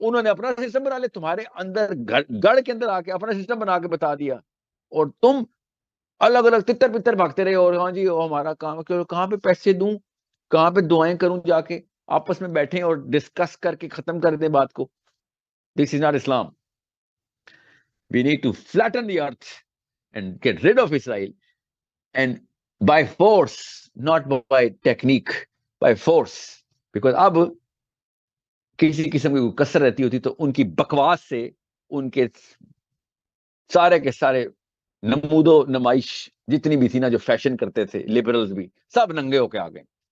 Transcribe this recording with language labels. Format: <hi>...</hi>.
<ur>انہوں نے اپنا سسٹم بنا لیا تمہارے اندر، گڑھ کے اندر آ کے اپنا سسٹم بنا کے بتا دیا، اور تم الگ الگ تتر پتر بھاگتے رہے. اور ہاں جی ہمارا کام ہے، کہاں پہ پیسے دوں، کہاں پہ دعائیں کروں، جا کے آپس میں بیٹھیں اور ڈسکس کر کے ختم کر دیں بات کو.</ur> <en>This is not Islam. We need to flatten the earth and get rid of Israel, and by force, not by technique, by force.</en> <ur>Because اب کسی قسم کی کثر رہتی ہوتی تو ان کی بکواس سے ان کے سارے کے سارے نمود و نمائش جتنی بھی تھی نا، جو فیشن کرتے تھے لبرلز بھی، سب ننگے ہو کے آ گئے.</ur>